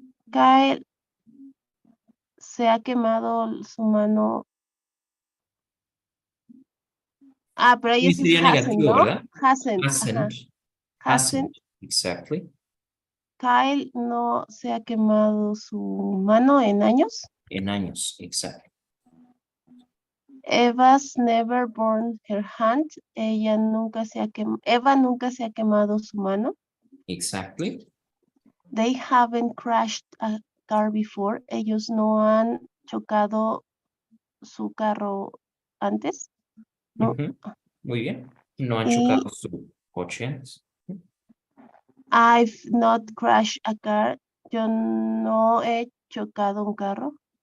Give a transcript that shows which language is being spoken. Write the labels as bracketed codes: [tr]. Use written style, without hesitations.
[es] Kyle se ha quemado su mano. Pero ahí Sí, es sería [en] hasn't, [es] negativo, ¿no? ¿verdad? [en] Hasn't, ajá. Hasn't. Exactly. [es] Kyle no se ha quemado su mano en años. En años, exacto. [en] Eva's never burned her hand. [es] Eva nunca se ha quemado su mano. [en] Exactly. They haven't crashed a car before. [es] Ellos no han chocado su carro antes. No. Ujú. Muy bien. No han Y chocado su coche antes. [en] I've not crashed a car. [es] Yo no he chocado un carro.